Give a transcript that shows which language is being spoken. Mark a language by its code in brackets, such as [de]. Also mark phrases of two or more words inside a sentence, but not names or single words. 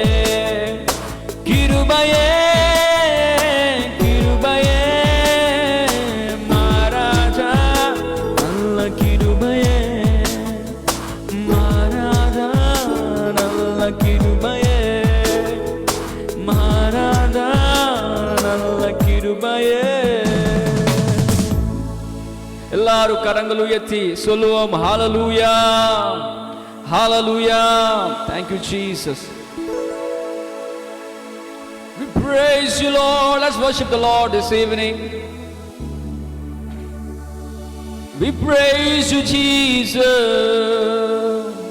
[ta] கிருபையே கிருபையே மாறாத நல்ல கிருபையே. மாறாத நல்ல கிருபையே. மாறாத நல்ல கிருபையே. எல்லாரும் கரங்களை உயர்த்தி சொல்லுவோம் ஹalleluya hallelujah. [en] Thank you Jesus. We praise you Lord. Let's worship the Lord this evening. We praise you Jesus.